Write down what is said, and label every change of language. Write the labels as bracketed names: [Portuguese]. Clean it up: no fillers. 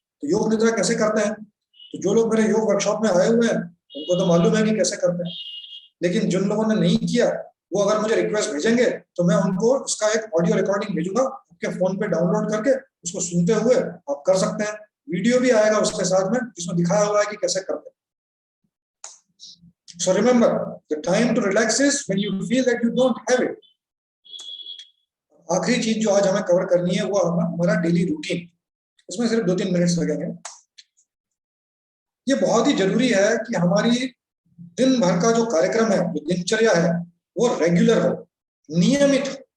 [Hindi] तो योग निद्रा कैसे करते हैं, तो जो लोग मेरे योग वर्कशॉप में आए हुए हैं उनको तो मालूम है कि कैसे करते हैं, लेकिन जिन लोगों ने नहीं किया वो अगर मुझे रिक्वेस्ट भेजेंगे तो मैं उनको उसका एक ऑडियो रिकॉर्डिंग भेजूंगा, आपके फोन पे डाउनलोड करके उसको सुनते हुए आप कर सकते हैं। वीडियो भी आएगा उसके साथ में जिसमें दिखाया हुआ है कि कैसे करते हैं। [English] So remember, the time to relax is when you feel that you don't have it. [Hindi] आखिरी चीज जो आज हमें कवर करनी है वो हमारा डेली रूटीन। इसमें सिर्फ 2-3 मिनट्स लगेंगे। ये बहुत ही जरूरी है कि हमारी दिन भर का जो कार्यक्रम है, जो दिनचर्या है, वो रेगुलर हो, नियमित हो।